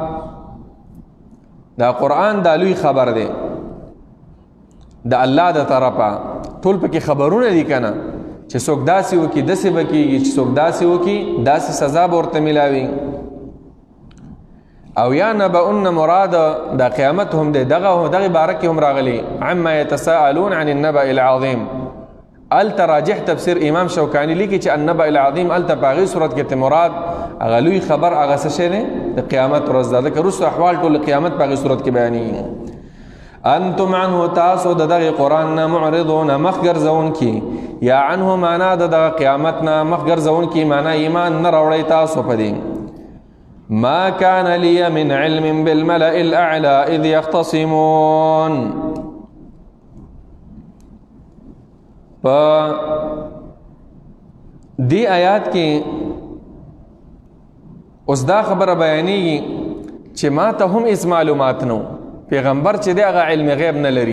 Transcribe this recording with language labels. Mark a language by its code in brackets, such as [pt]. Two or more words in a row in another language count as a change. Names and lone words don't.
[ps] دا قرآن دا لوی خبر دی د الله د طرفه. ټول پکې خبرونه دي کنه چې څوک داسې وکړي داسې به کېږي، چې څوک داسې وکړي داسې سزا به ورته میلاوي. او یا نبأن مراد د قیامت هم دی، دغه باره کې هم راغلی [ar] عما یتساءلون عن النبأ العظیم. [ps] الته راجح تفسیر امام شوکانی لیکي چې [ar] النبأ العظیم [ps] الته په هغې صورت کې مراد هغه لوی خبر هغه څه شی دی د قیامت ورځ ده، ځکه وروسته احوال ټول قیامت په هغې صورت کې بیانېږي. [ar] انتم عنه [ps] تاسو د دغه قرآن نه معرضون مخ ګرځونکي، یا عنه معنا د دغه قیامت نه مخ ګرځونکي معنا ایمان نه راوړئ تاسو په دې. [ar] ما كان لي من علم بالملأ الأعلى إذ يختصمون. [ps] په دې آیات کې اوس دا خبره بیانېږي چې ما ته هم هیڅ معلومات نو، پیغمبر چې دی هغه علم غیب نه لري.